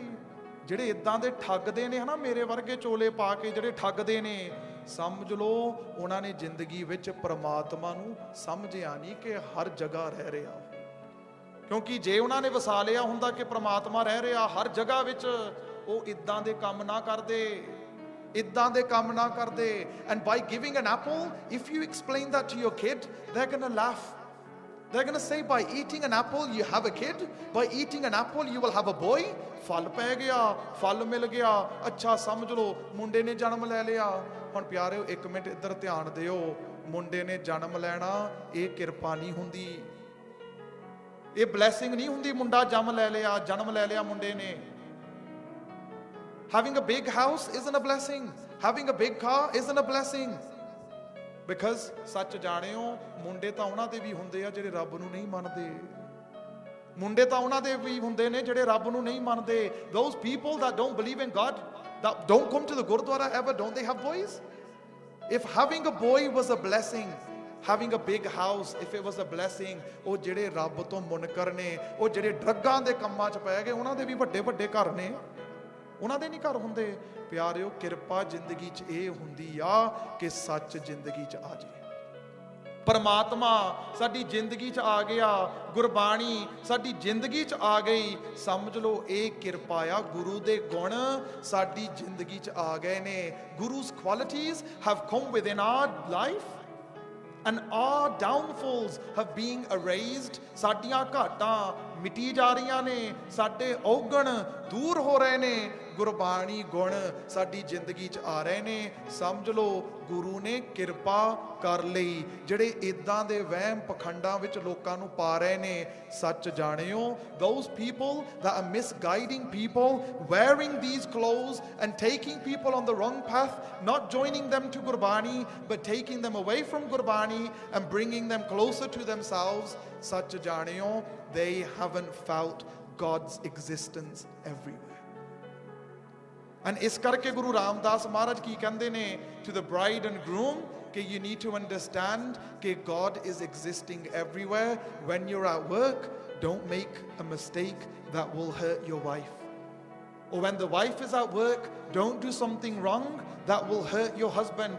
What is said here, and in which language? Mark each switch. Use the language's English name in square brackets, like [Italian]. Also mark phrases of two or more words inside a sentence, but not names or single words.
[Punjabi] ਜਿਹੜੇ ਇਦਾਂ ਦੇ ਠੱਗਦੇ ਨੇ ਹਨਾ, ਮੇਰੇ ਵਰਗੇ ਚੋਲੇ ਪਾ ਕੇ ਜਿਹੜੇ ਠੱਗਦੇ ਨੇ, ਸਮਝ ਲਓ ਉਹਨਾਂ ਨੇ ਜ਼ਿੰਦਗੀ ਵਿੱਚ ਪਰਮਾਤਮਾ ਨੂੰ ਸਮਝਿਆ ਨਹੀਂ ਕਿ ਹਰ ਜਗ੍ਹਾ ਰਹਿ ਰਿਹਾ। ਕਿਉਂਕਿ ਜੇ ਉਹਨਾਂ ਨੇ ਵਸਾ ਲਿਆ ਹੁੰਦਾ ਕਿ ਪਰਮਾਤਮਾ ਰਹਿ ਰਿਹਾ ਹਰ ਜਗ੍ਹਾ ਵਿੱਚ, ਉਹ ਇਦਾਂ ਦੇ ਕੰਮ ਨਾ ਕਰਦੇ, ਇਦਾਂ ਦੇ ਕੰਮ ਨਾ ਕਰਦੇ। [English] And by giving an apple, if you explain that to your kid, they're gonna laugh. They're gonna say, by eating an apple you have a kid, by eating an apple you will have a boy. [Punjabi] ਫਲ ਪੈ ਗਿਆ, ਫਲ ਮਿਲ ਗਿਆ, ਅੱਛਾ ਸਮਝ ਲਓ ਮੁੰਡੇ ਨੇ ਜਨਮ ਲੈ ਲਿਆ। ਹੁਣ ਪਿਆਰਿਓ ਇੱਕ ਮਿੰਟ ਇੱਧਰ ਧਿਆਨ ਦਿਓ, ਮੁੰਡੇ ਨੇ ਜਨਮ ਲੈਣਾ ਇਹ ਕਿਰਪਾ ਨਹੀਂ ਹੁੰਦੀ, ਇਹ ਬਲੈਸਿੰਗ ਨਹੀਂ ਹੁੰਦੀ। ਮੁੰਡਾ ਜਨਮ ਲੈ ਲਿਆ ਮੁੰਡੇ ਨੇ। [English] Having a big house isn't a blessing. Having a big car isn't a blessing. [Punjabi] Because ਸੱਚ ਜਾਣਿਓ, ਮੁੰਡੇ ਤਾਂ ਉਹਨਾਂ ਦੇ ਵੀ ਹੁੰਦੇ ਆ ਜਿਹੜੇ ਰੱਬ ਨੂੰ ਨਹੀਂ ਮੰਨਦੇ। ਮੁੰਡੇ ਤਾਂ ਉਹਨਾਂ ਦੇ ਵੀ ਹੁੰਦੇ ਨੇ ਜਿਹੜੇ ਰੱਬ ਨੂੰ ਨਹੀਂ ਮੰਨਦੇ। [English] Those people that don't believe in God, that don't come to the Gurdwara ever, don't they have boys? If having a boy was a blessing, having a big house, if it was a blessing, [Punjabi] ਉਹ ਜਿਹੜੇ ਰੱਬ ਤੋਂ ਮੁਨਕਰ ਨੇ, ਉਹ ਜਿਹੜੇ ਡਰੱਗਾਂ ਦੇ ਕੰਮਾਂ 'ਚ ਪੈ ਗਏ, ਉਹਨਾਂ ਦੇ ਵੀ ਵੱਡੇ ਵੱਡੇ ਘਰ ਨੇ, ਉਹਨਾਂ ਦੇ ਨਹੀਂ ਘਰ ਹੁੰਦੇ। ਪਿਆਰਿਓ ਕਿਰਪਾ ਜ਼ਿੰਦਗੀ 'ਚ ਇਹ ਹੁੰਦੀ ਆ ਕਿ ਸੱਚ ਜ਼ਿੰਦਗੀ 'ਚ ਆ ਜਾਏ, ਪਰਮਾਤਮਾ ਸਾਡੀ ਜ਼ਿੰਦਗੀ 'ਚ ਆ ਗਿਆ, ਗੁਰਬਾਣੀ ਸਾਡੀ ਜ਼ਿੰਦਗੀ 'ਚ ਆ ਗਈ। ਸਮਝ ਲਓ ਇਹ ਕਿਰਪਾ ਆ, ਗੁਰੂ ਦੇ ਗੁਣ ਸਾਡੀ ਜ਼ਿੰਦਗੀ 'ਚ ਆ ਗਏ ਨੇ। [English] Guru's qualities have come within our life and our downfalls have been erased. [Punjabi] ਸਾਡੀਆਂ ਘਾਟਾਂ ਮਿਟੀ ਜਾ ਰਹੀਆਂ ਨੇ, ਸਾਡੇ ਔਗਣ ਦੂਰ ਹੋ ਰਹੇ ਨੇ, ਗੁਰਬਾਣੀ ਗੁਣ ਸਾਡੀ ਜ਼ਿੰਦਗੀ 'ਚ ਆ ਰਹੇ ਨੇ। ਸਮਝ ਲਓ ਗੁਰੂ ਨੇ ਕਿਰਪਾ ਕਰ ਲਈ। ਜਿਹੜੇ ਇਦਾਂ ਦੇ ਵਹਿਮ ਪਖੰਡਾਂ ਵਿੱਚ ਲੋਕਾਂ ਨੂੰ ਪਾ ਰਹੇ ਨੇ, ਸੱਚ ਜਾਣਿਓ, [English] those people that are misguiding people, wearing these clothes and taking people on the wrong path, not joining them to Gurbani but taking them away from Gurbani and bringing them closer to themselves, [Punjabi] ਸੱਚ ਜਾਣਿਓ, [English] they haven't felt God's existence everywhere. And [Punjabi] ਇਸ ਕਰਕੇ ਗੁਰੂ ਰਾਮਦਾਸ ਮਹਾਰਾਜ ਕੀ ਕਹਿੰਦੇ ਨੇ [English] to the bride and groom ਕਿ you need to understand ਕਿ God is existing everywhere. When you're at work, don't make a mistake that will hurt your wife. Or when the wife is at work, don't do something wrong that will hurt your husband.